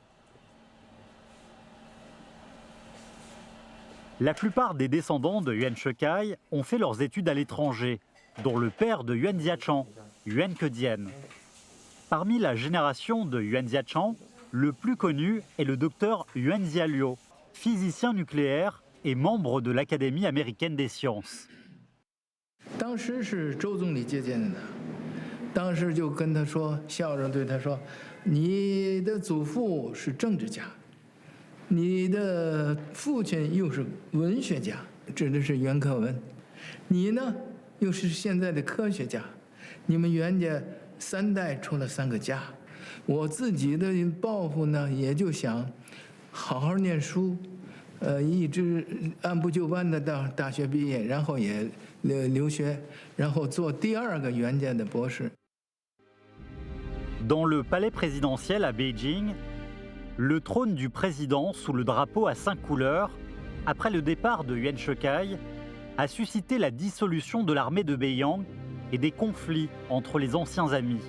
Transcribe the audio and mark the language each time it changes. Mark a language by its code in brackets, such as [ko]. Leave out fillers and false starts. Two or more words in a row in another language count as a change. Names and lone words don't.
[fr] La plupart des descendants de Yuan Shikai ont fait leurs études à l'étranger, dont le père de Yuan Jiachang, Yuan Kedian. Parmi la génération de Yuan Jiachang, le plus connu est le docteur Yuan Jialuo, physicien nucléaire et membre de l'Académie américaine des sciences. [zh] 当时是周总理接见的，当时就跟他说，校长对他说：“你的祖父是政治家，你的父亲又是文学家，指的是袁克文，你呢又是现在的科学家，你们袁家3代出了3个家。我自己的抱负呢，也就想好好念书。” 一直按部就班的到大学毕业，然后也留学，然后做第2个袁家的博士。 [fr] Dans le palais présidentiel à Beijing, le trône du président sous le drapeau à 5 couleurs, après le départ de Yuan Shikai, a suscité la dissolution de l'armée de Beiyang et des conflits entre les anciens amis.